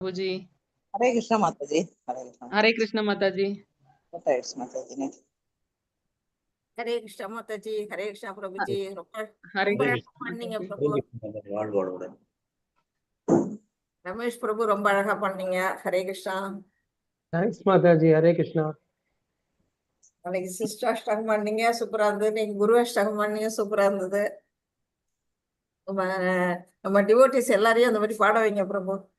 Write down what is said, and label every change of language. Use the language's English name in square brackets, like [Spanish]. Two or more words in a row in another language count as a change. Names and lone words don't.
[Hindi] प्रभु जी। हरे कृष्ण माता जी। हरे कृष्ण माता जी। माता जी ने हरे कृष्ण माता जी। हरे कृष्ण प्रभु जी। हरे [Tamil] ரொம்ப [Hindi] कृष्ण [Tamil] அழகா பண்ணீங்க [Hindi] माता जी। [Tamil] பிரபு. ரமேஷ் பிரபு ரொம்ப அழகா பண்ணீங்க. ஹரே கிருஷ்ணா. தேங்க்ஸ் மாதா ஜி. ஹரே கிருஷ்ணா. அன்னைக்கு சிஸ்டர் அஷ்டகம் பண்ணீங்க, சூப்பரா இருந்தது. நீங்க குரு அஷ்டகம் பண்ணீங்க, சூப்பரா இருந்தது. நம்ம டிவோட்டிஸ் எல்லாரையும் அந்த மாதிரி பாட வைங்க பிரபு.